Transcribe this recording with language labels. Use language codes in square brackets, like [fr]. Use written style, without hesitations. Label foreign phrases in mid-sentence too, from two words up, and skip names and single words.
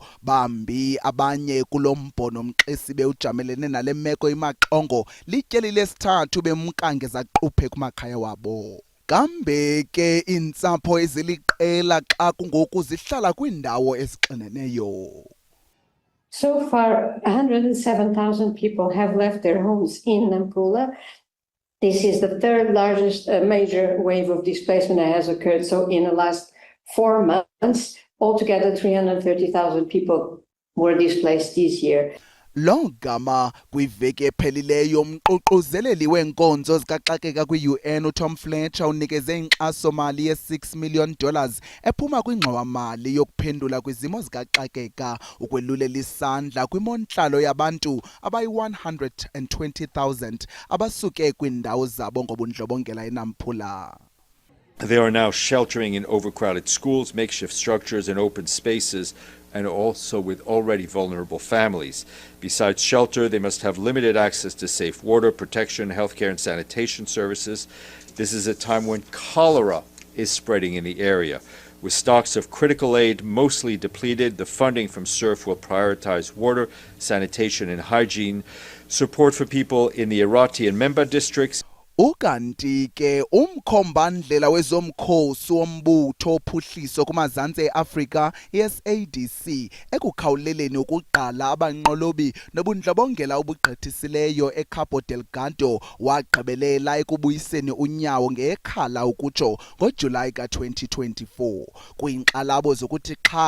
[xh] Bambi abanye kulombhono sibe ujamelene nale meko imaxongo lityeli lesithathu bemka ngezaquphe kumakhaya wabo. Kambe ke intsapho eziliqela xa kungoku zihlala kwindawo ezixineneyo. [en] So far 107,000 people have left their homes in Nampula. This is the third largest major wave of displacement that has occurred so in the last 4 months. Altogether 330,000 people were displaced this year. [xh] Lo gama kwiveki ephelileyo umququzeleli wenkonzo zikaxakeka kwi-UN uTom Fletcher unikeze inkxaso mali ye$6 million ephuma kwingxowa-mali yokuphendula kwizimo zikaxakeka ukwelulela isandla kwimontlalo yabantu abayi-120,000 abasuke kwindawo zabo ngobundlobongela eNampula. [en] They are now sheltering in overcrowded schools, makeshift structures and open spaces, and also with already vulnerable families. Besides shelter, they must have limited access to safe water, protection, healthcare and sanitation services. This is a time when cholera is spreading in the area. With stocks of critical aid mostly depleted, the funding from SURF will prioritize water, sanitation and hygiene, support for people in the Irati and Memba districts. [xh] Ukanti ke umkhombandlela wezomkhosi wombutho ophuhliso kumazantsi eAfrika iSADC ekukhawuleleni ukuqala abanqolobi nobundlobongela obugqithisileyo eCabo Delgado wagqibelela ekubuyiseni unyawo ngekhala ukutsho ngoJulayi ka-2024 kwiinkxalabo zokuthi xha